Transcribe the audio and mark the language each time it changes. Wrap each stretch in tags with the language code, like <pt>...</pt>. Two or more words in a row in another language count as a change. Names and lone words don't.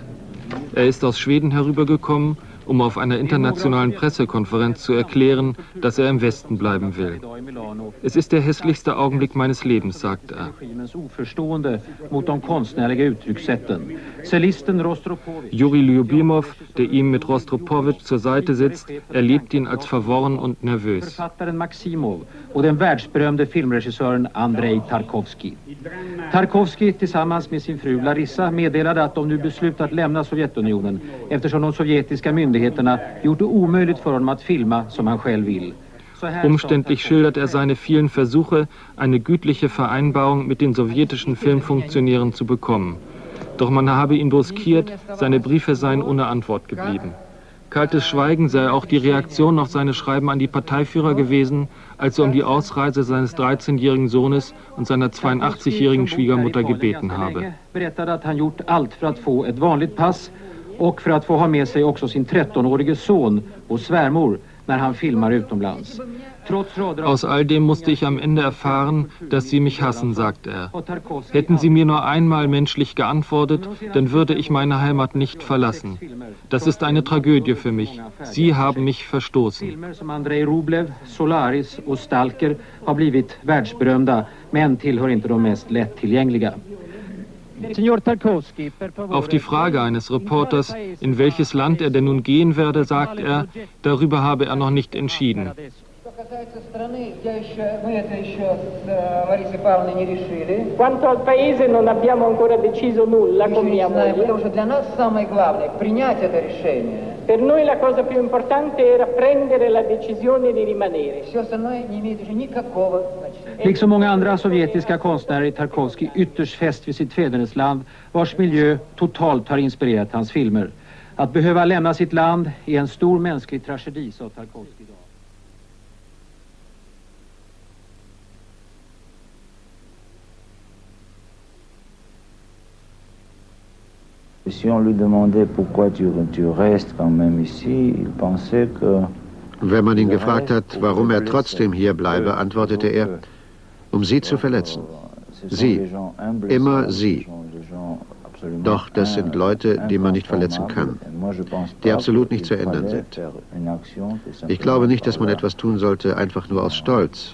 <de>Er ist aus Schweden herübergekommen, um auf einer internationalen Pressekonferenz zu erklären, dass er im Westen bleiben will. Es ist der hässlichste Augenblick meines Lebens, sagt er. Juri Lyubimov, der ihm mit Rostropowitsch zur Seite sitzt, erlebt ihn als verworren und nervös.</de> <sv>Och den världsberömde filmregissören Andrei Tarkovsky. Tarkovsky tillsammans med sin fru Larissa meddelade att de nu beslutat lämna Sovjetunionen eftersom de sovjetiska myndigheterna gjort det omöjligt för honom att filma som han själv vill.</sv> <de>Umständlich schildert er seine vielen Versuche, eine gütliche Vereinbarung mit den sowjetischen Filmfunktionären zu bekommen. Doch man habe ihn brüskiert, seine Briefe seien ohne Antwort geblieben. Kaltes Schweigen sei auch die Reaktion auf seine Schreiben an die Parteiführer gewesen, als er um die Ausreise seines 13-jährigen Sohnes und seiner 82-jährigen Schwiegermutter gebeten habe.</de> <sv>Berättade att han gjort allt för att få ett vanligt pass och för att få ha med sig också sin 13-årige son och svärmor när han filmar utomlands.</sv> <de>Aus all dem musste ich am Ende erfahren, dass Sie mich hassen, sagt er. Hätten Sie mir nur einmal menschlich geantwortet, dann würde ich meine Heimat nicht verlassen. Das ist eine Tragödie für mich. Sie haben mich verstoßen.</de> <sv>Filmer som Andrei Rublev, Solaris och Stalker har blivit världsberömda, men tillhör inte de mest lättillgängliga.</sv> <de>Auf die Frage eines Reporters, in welches Land er denn nun gehen werde, sagt er, darüber habe er noch nicht entschieden.</de> <it>Quanto al paese non abbiamo ancora deciso nulla con mia moglie. Per noi la cosa più importante era prendere la decisione di rimanere.</it> <sv>Liksom många andra sovjetiska konstnärer är Tarkovskij ytterst fäst vid sitt fädernesland, vars miljö totalt har inspirerat hans filmer. Att behöva lämna sitt land är en stor mänsklig tragedi, sa Tarkovskij idag.</sv> <fr>Si on lui demandait pourquoi tu restes quand même ici, il pensait que...</fr> <de>Wenn man ihn gefragt hat, warum er trotzdem hier bleibe, antwortete er, um sie zu verletzen. Sie, immer sie. Doch das sind Leute, die man nicht verletzen kann, die absolut nicht zu ändern sind. Ich glaube nicht, dass man etwas tun sollte, einfach nur aus Stolz.</de>